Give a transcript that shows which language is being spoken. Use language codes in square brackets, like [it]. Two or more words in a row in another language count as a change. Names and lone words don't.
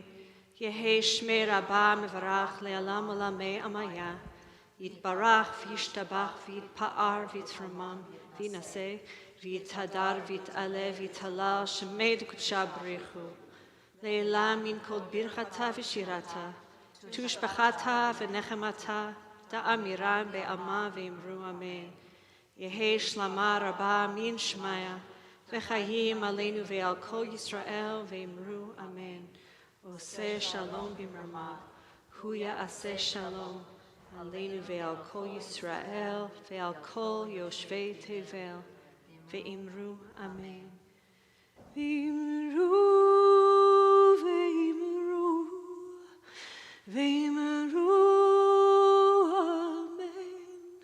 [arc] יהא שמיה רבא מברך לעלם עלמי עלמיא, יתברך וישתבח ויתפאר ויתרומם ויתנשא ויתהדר ויתעלה ויתהלל שמיה דקודשא בריכו. לעילא מן כל ברכתא ושירתא, תושבחתא ונחמתא, דאמירן בעלמא ואמרו אמן. יהא שלמא רבא מן שמיא, וחיים עלינו ועל כל ישראל ואמרו אמן. [he] עושה שלום במרמה, הוא יעשה שלום, עלינו ועל כל ישראל ועל כל יושבי תבל, ואמרו אמן. ואמרו, ואמרו, ואמרו, אמן.